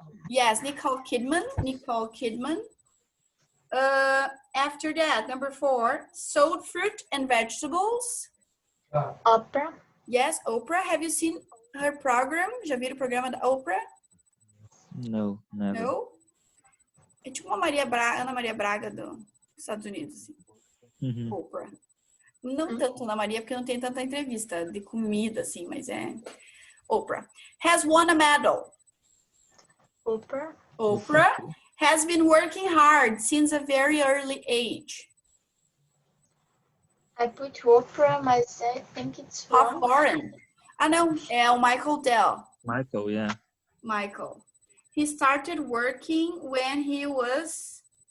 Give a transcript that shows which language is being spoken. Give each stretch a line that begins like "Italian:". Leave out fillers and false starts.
English: Yes, Nicole Kidman. Nicole Kidman. After that, number 4, sold fruit and vegetables. Oprah. Yes, Oprah. Have you seen her program?
Portuguese: Já viram o programa da Oprah?
English: No, never. No?
Portuguese: É tipo uma Ana Maria Braga dos Estados Unidos, assim. Oprah. Não tanto Ana Maria, porque não tem tanta entrevista de comida, assim, mas é Oprah.
English: Has won a medal. Oprah. Oprah has been working hard since a very early age. I put Oprah, mas I think it's Ralph wrong.
Portuguese: Lauren. Ah, não, é o Michael Dell.
English: Michael, yeah. Michael. He started working when he was